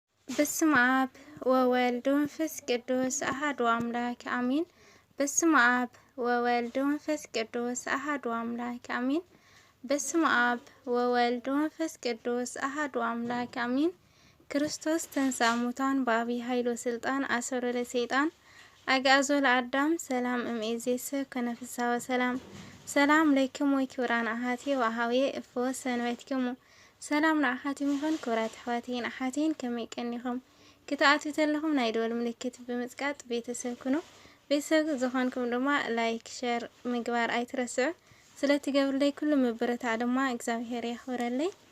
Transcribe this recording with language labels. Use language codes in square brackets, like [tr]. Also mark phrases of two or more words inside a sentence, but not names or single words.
[gez] በስመ አብ ወወልድ ወመንፈስ ቅዱስ አሐዱ አምላክ አሜን። በስመ አብ ወወልድ ወመንፈስ ቅዱስ አሐዱ አምላክ አሜን። በስመ አብ ወወልድ ወመንፈስ ቅዱስ አሐዱ አምላክ አሜን። ክርስቶስ ተንሥአ እሙታን በዐቢይ ኃይል ወሥልጣን አሰሮ ለሰይጣን አግዓዞ ለአዳም ሰላም እምይእዜሰ ኮነ ፍስሐ ወሰላም። ሰላም ለክሙ ክቡራን አሐቴ ወአኀዌ እፎ ሰንበትክሙ [ti] ሰላም ንኣኻትም ይኹን ክብራት ኣሕዋቴን ኣሓቴን ከመይ ቀኒኹም ክትኣትዉ ተለኹም ናይ ደወል ምልክት ብምጽቃጥ ቤተሰብ ኩኑ ቤተሰብ ዝኾንኩም ድማ [en] like share [ti] ምግባር ኣይትረስዑ ስለትገብርለይ ኩሉ ምብረታዕ ድማ እግዚአብሔር ያኽብረለይ።